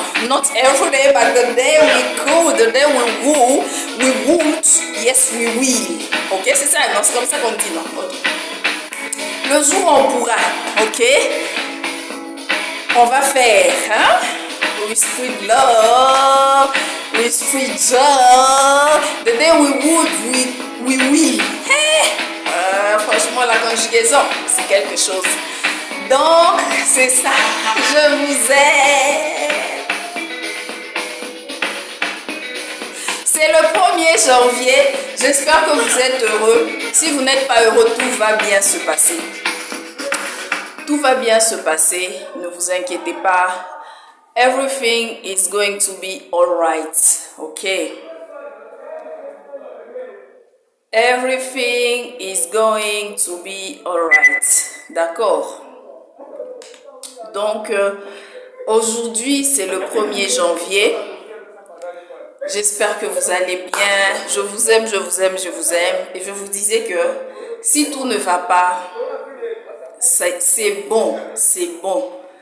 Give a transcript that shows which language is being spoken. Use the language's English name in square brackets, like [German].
[English] Not every day, but the day we go, the day we won't, yes we will. [French] Ok, c'est ça, non, c'est comme ça qu'on dit, non. Okay. Le jour où on pourra, ok. On va faire, hein? [English] We spread love. We spread joy. The day we would, we will. Hey! [French] Franchement, la conjugaison, c'est quelque chose. Donc, c'est ça. Je vous aime. C'est le 1er janvier. J'espère que vous êtes heureux. Si vous n'êtes pas heureux, tout va bien se passer. Tout va bien se passer. Ne vous inquiétez pas. [English] Everything is going to be alright, okay? Everything is going to be alright, [French] d'accord? Donc, aujourd'hui, c'est le 1er janvier. J'espère que vous allez bien. Je vous aime, je vous aime, je vous aime. Et je vous disais que si tout ne va pas, c'est bon, c'est bon.